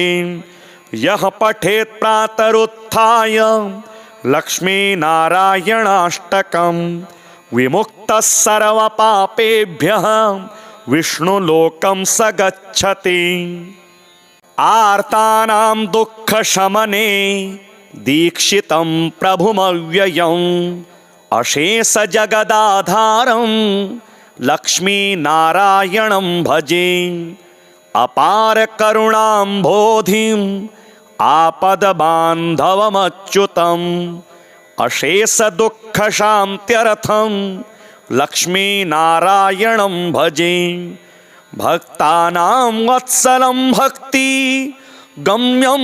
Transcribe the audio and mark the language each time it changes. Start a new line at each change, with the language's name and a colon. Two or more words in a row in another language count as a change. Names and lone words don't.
Sanskrit: यः पठेत् प्रातरुत्थाय लक्ष्मीनारायणाष्टकं विमुक्तः सर्वपापेभ्यः विष्णुलोकं स गच्छति। आर्तानां दुःखशमने दीक्षितं प्रभुमव्ययम् अशेषजगदाधारं लक्ष्मीनारायणं भजे। અપાર કરુણાંબોધિમ આપદબાંધવમચ્યુતમ અશેષ દુઃખ શાંત્યર્થમ લક્ષ્મીનારાયણમ ભજે ભક્તાનાં વત્સલં ભક્તિ ગમ્યં